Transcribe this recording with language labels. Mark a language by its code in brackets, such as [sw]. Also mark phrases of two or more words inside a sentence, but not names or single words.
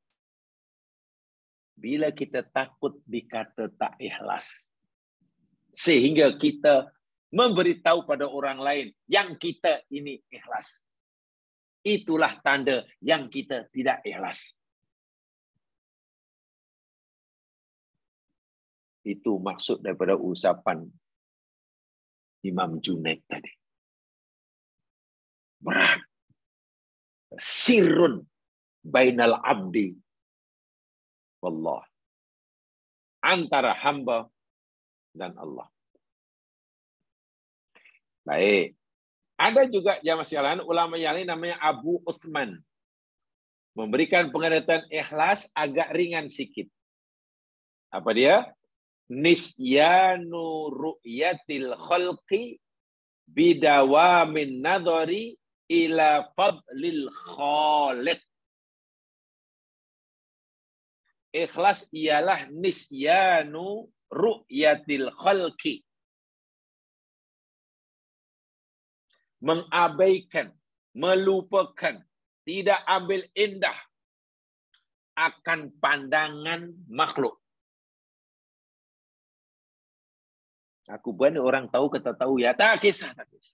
[ms] Bila kita takut dikata tak ikhlas, sehingga kita memberitahu pada orang lain yang kita ini ikhlas, itulah tanda yang kita tidak ikhlas. Itu maksud daripada ucapan Imam Junaid tadi. [ar] Berat. سر بين العبد والله. [ms] Antara hamba dan Allah. Baik. Ada juga jamaah sekalian ulama yang lain namanya Abu Uthman. Memberikan pengertian ikhlas agak ringan sikit. Apa dia? [ar] نسيان رؤية الخلق بدوام النظر إلى فضل الخالق. [ms] Ikhlas ialah [ar] نسيان رؤية الخلق. [ms] Mengabaikan, melupakan, tidak ambil indah akan pandangan makhluk. Aku buat ni orang tahu kata tahu ya, tak kisah, tak kisah.